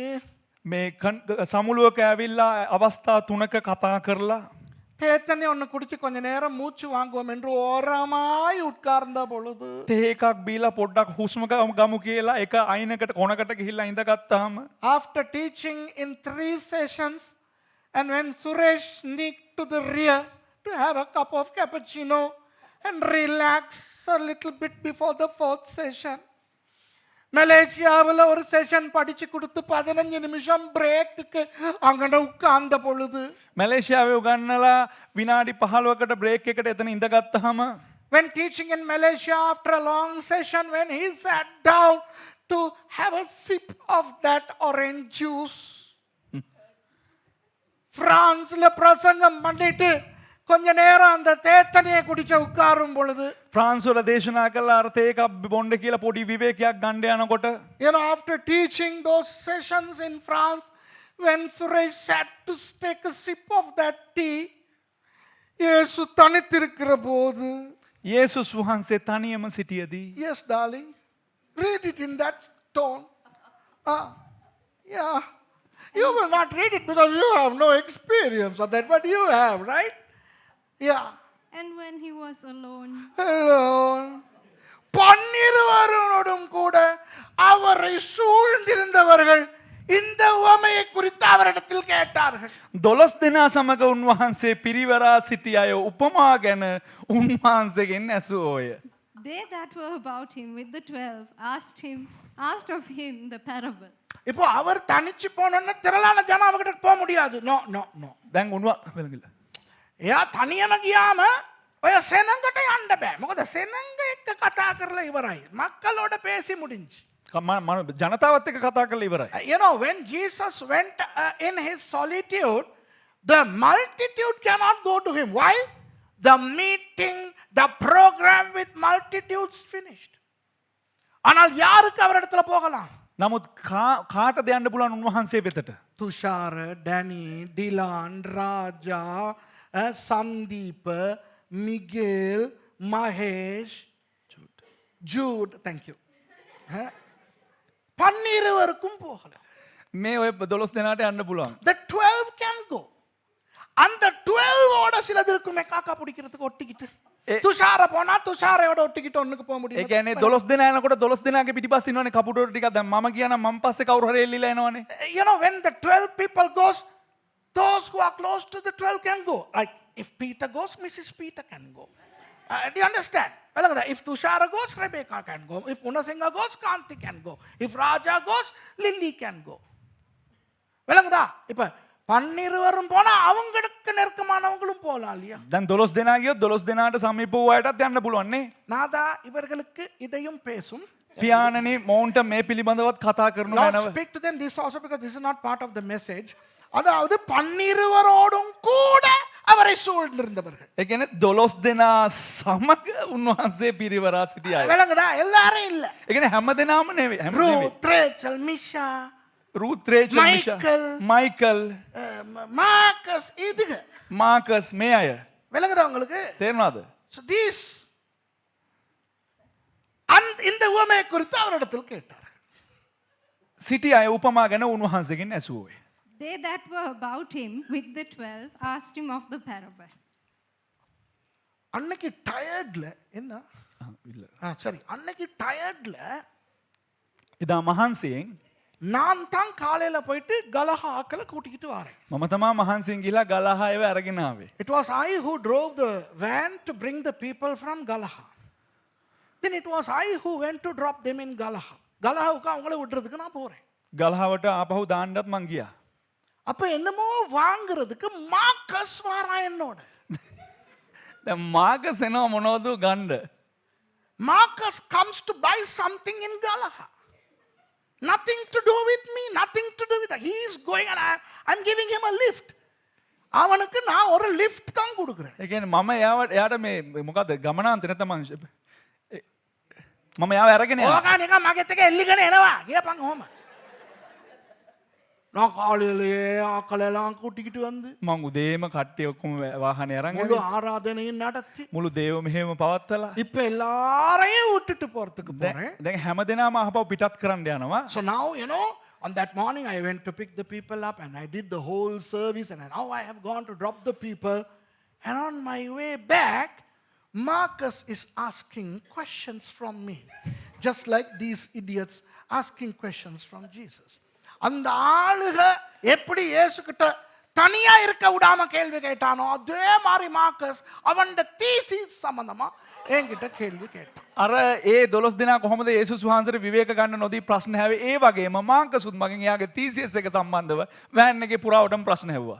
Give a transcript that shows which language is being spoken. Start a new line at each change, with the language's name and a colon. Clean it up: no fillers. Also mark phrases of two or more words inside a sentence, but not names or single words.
Sinhala: මේ සමුළුවක ඇවිල්ලා අවස්ථා 3ක කතා කරලා
Tamil: தேத்தனை ஒன்று குடிச்சு கொஞ்ச நேரம் மூச்சு வாங்குவோம் என்று ஓரமாய் உட்கார்ந்த பொழுது
Sinhala: තේ එකක් බීලා පොඩ්ඩක් හුස්ම ගමු කියලා එක අයිනකට කොනකට ගිහිල්ලා ඉඳගත්තාම
English: after teaching in 3 sessions and when Suresh sneaked to the rear to have a cup of cappuccino and relax a little bit before the fourth session.
Tamil: மலேசியாவில் ஒரு செஷன் படிச்சு கொடுத்து 15 நிமிஷம் பிரேக்குக்கு அங்கே உட்கார்ந்த பொழுது
Sinhala: මැලේසියාවේ උගන්නලා විනාඩි 15කට බ්‍රේක් එකට එතන ඉඳගත්තාම
English: when teaching in Malaysia after a long session, when he sat down to have a sip of that orange juice,
Tamil: பிரான்ஸ்ல பிரசங்கம் பண்ணிட்டு கொஞ்ச நேரம் அந்த தேத்தனையை குடிச்ச உட்காரும் பொழுது
Sinhala: ෆ්‍රාන්ස් වල දේශනා කළා අර තේ එකක් බොන්න කියලා පොඩි විවේකයක් ගන්න යනකොට
English: after teaching those sessions in France, when Suresh sat to take a sip of that tea,
Tamil: இயேசு தனித்திருக்கிற போது
Sinhala: යේසුස් වහන්සේ තනියම සිටියදී
English: yes darling, read it in that tone. Yeah, you will not read it because you have no experience of that, but you have, right? Yeah. And when he was alone,
Tamil: பன்னிருவரோடும் கூட அவரை சூழ்ந்திருந்தவர்கள் இந்த உவமையை குறித்து அவரிடத்தில் கேட்டார்கள்.
Sinhala: 12 දෙනා සමග උන්වහන්සේ පිරිවරා සිටි අය උපමා ගැන උන්වහන්සේගෙන් ඇසුවෝය.
English: they that were about him with the 12 asked of him the parable.
Tamil: இப்போ அவர் தனிச்சு போனோன்னா திரளான ஜனம் அவர்கிட்ட போக முடியாது.
English: no no no.
Sinhala: දැන් වෙලගිල්ල. එයා තනියම ගියාම ඔය සෙනඟට යන්න බෑ. මොකද සෙනඟ එක්ක කතා කරලා ඉවරයි.
Tamil: மக்களோட பேசி முடிஞ்சு.
Sinhala: ජනතාවත් එක්ක කතා කරලා ඉවරයි.
English: When Jesus went in his solitude, the multitude cannot go to him. Why? The meeting, the program with multitudes finished.
Tamil: ஆனால் யாருக்கு அவரிடத்துல போகலாம்?
Sinhala: නමුත් කාටද යන්න පුළුවන් උන්වහන්සේ වෙතට? තුෂාර, ඩැනි, ඩිලාන්, රාජා, සන්දීප, මිගේල්, මහේෂ්, ජූඩ්,
English: thank you.
Tamil: பன்னிருவருக்கும் போகலாம்.
Sinhala: මේ ඔය 12 දෙනාට යන්න පුළුවන්.
English: The 12 can go.
Tamil: அந்த 12 ஓட சிலது இருக்குமே காக்கா பிடிக்கிறதுக்கு ஒட்டிக்கிட்டு. துஷார போனா துஷாரையோட ஒட்டிக்கிட்டு ஒண்ணுக்கு போக முடியும்.
Sinhala: ඒ කියන්නේ 12 දෙනා යනකොට 12 දෙනාගේ පිටිපස්ස ඉන්නවනේ කපුටෝට ටිකක්. දැන් මම කියනවා මම පස්සේ කවුරු හරි එල්ලිලා එනවනේ.
English: When the 12 people goes, those who are close to the 12 can go. Like if Peter goes, Mrs. Peter can go. Do you understand? If Tushara goes, Rebecca can go. If Unasinga goes, Kanti can go. If Raja goes, Lily can go.
Tamil: இப்ப பன்னிருவரும் போனா அவங்களுக்கு நெருக்கமானவங்களும் போலாம் இல்லையா?
Sinhala: දැන් 12 දෙනා ගියොත් 12 දෙනාට සමීප වූ අයටත් යන්න පුළුවන් නේ.
Tamil: நாதா இவர்களுக்கு இதையும் பேசும்.
Sinhala: පියාණනි මොවුන්ට මේ පිළිබඳවත් කතා කරනු
English: Lord,
Sinhala: මැනව.
English: speak to them this also because this is not part of the message.
Tamil: அதாவது பன்னிருவரோடும் கூட அவரை சூழ்ந்திருந்தவர்கள்.
Sinhala: ඒ කියන්නේ 12 දෙනා සමග උන්වහන්සේ පිරිවරා සිටි අය.
Tamil: விளங்குதா? எல்லாரும் இல்ல.
Sinhala: ඒ කියන්නේ හැම දෙනාම නෙවෙයි. හැම නෙවෙයි.
Tamil: ரூத், ரேச்சல், மிஷா,
Sinhala: රූත්, රේචල්, මිෂා, මයිකල්,
Tamil: மார்க்கஸ், இதுக.
Sinhala: මාකස් මේ අය.
Tamil: விளங்குதா உங்களுக்கு?
Sinhala: තේරුණාද?
English: So these
Tamil: இந்த உவமையை குறித்து அவரிடத்தில் கேட்டார்கள்.
Sinhala: සිටි අය උපමා ගැන උන්වහන්සේගෙන් ඇසුවෝය.
English: they that were about him with the 12 asked him of the parable.
Tamil: அன்னைக்கு டயர்ட்ல என்ன? சரி, அன்னைக்கு டயர்ட்ல
Sinhala: එදා මහන්සියෙන්
Tamil: நான் தான் காலையில போயிட்டு கலஹா ஆக்களை கூட்டிக்கிட்டு வரேன்.
Sinhala: මම තමා මහන්සියෙන් ගිහිලා ගලහායව අරගෙන ආවේ.
English: It was I who drove the van to bring the people from Galaha. Then it was I who went to drop them in Galaha.
Tamil: கலஹாவுக்கு அவங்கள விடுறதுக்கு நான் போறேன்.
Sinhala: ගලහාවට ආපහු දාන්නත් මං ගියා.
Tamil: அப்ப என்னமோ வாங்குறதுக்கு மார்க்கஸ் வாரான் என்னோட.
Sinhala: දැන් මාකස් එනවා මොනවද ගන්න?
English: Marcus comes to buy something in Galaha. Nothing to do with me, nothing to do with that. He is going and I'm giving him a lift.
Tamil: அவனுக்கு நான் ஒரு லிஃப்ட் தான் கொடுக்கிறேன்.
Sinhala: ඒ කියන්නේ මම එයාට මේ මොකද්ද ගමනාන්තේ නැත්නම් මම එයාව අරගෙන යනවා. ඕක නිකන් මගෙත් එක එල්ලිගෙන එනවා. ගියපන් ඔහම.
Tamil: நான் காலையிலேயே ஆக்களெல்லாம் கூட்டிக்கிட்டு வந்து
Sinhala: මං උදේම කට්ටිය ඔක්කොම වාහනේ අරන්
Tamil: முழு ஆராதனையும் நடத்தி
Sinhala: මුළු දේව මෙහෙම පවත්තලා
Tamil: இப்ப எல்லாரையும் விட்டுட்டு போறதுக்கு போறேன்.
Sinhala: දැන් හැම දෙනාම අහපව පිටත් කරන්න යනවා.
English: So now on that morning I went to pick the people up and I did the whole service and now I have gone to drop the people and on my way back Marcus is asking questions from me just like these idiots asking questions from Jesus.
Tamil: அந்த ஆளுக எப்படி இயேசு கிட்ட தனியா இருக்க விடாம கேள்வி கேட்டானோ அதே மாதிரி மார்க்கஸ் அவன் தீசிஸ் சம்பந்தமா என்கிட்ட கேள்வி கேட்டான்.
Sinhala: අර ඒ 12 දෙනා කොහොමද යේසුස් වහන්සේට විවේක ගන්න නොදී ප්‍රශ්න හැවේ ඒ වගේම මාර්කසුත් මගෙන් එයාගේ තීසියස් එක සම්බන්ධව වෑන් එකේ පුරාවටම ප්‍රශ්න හැවුවා.